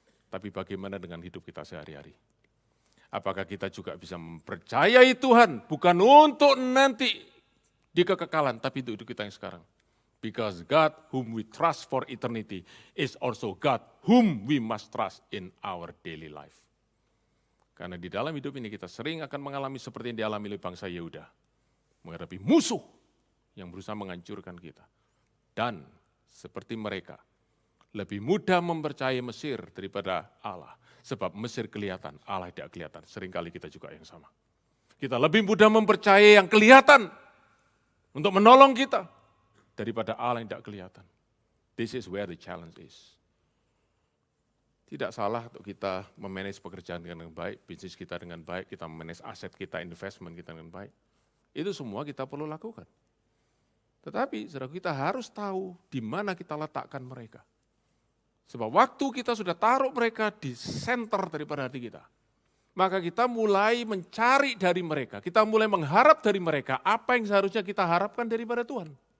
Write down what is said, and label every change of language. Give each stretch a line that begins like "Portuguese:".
Indonesian: Tapi bagaimana dengan hidup kita sehari-hari? Apakah kita juga bisa mempercayai Tuhan bukan untuk nanti di kekekalan, tapi untuk hidup kita yang sekarang?
English: Because God whom we trust for eternity is also God whom we must trust in our daily life.
Indonesian: Karena di dalam hidup ini kita sering akan mengalami seperti yang dialami oleh bangsa Yehuda. Menghadapi musuh yang berusaha menghancurkan kita. Dan seperti mereka, lebih mudah mempercayai Mesir daripada Allah. Sebab Mesir kelihatan, Allah tidak kelihatan. Seringkali kita juga yang sama. Kita lebih mudah mempercayai yang kelihatan untuk menolong kita daripada Allah yang tidak kelihatan.
English: This is where the challenge is.
Indonesian: Tidak salah untuk kita memanage pekerjaan dengan baik, bisnis kita dengan baik, kita memanage aset kita, investment kita dengan baik. Itu semua kita perlu lakukan. Tetapi saudara, kita harus tahu di mana kita letakkan mereka. Sebab waktu kita sudah taruh mereka di center daripada hati kita, maka kita mulai mencari dari mereka, kita mulai mengharap dari mereka apa yang seharusnya kita harapkan daripada Tuhan.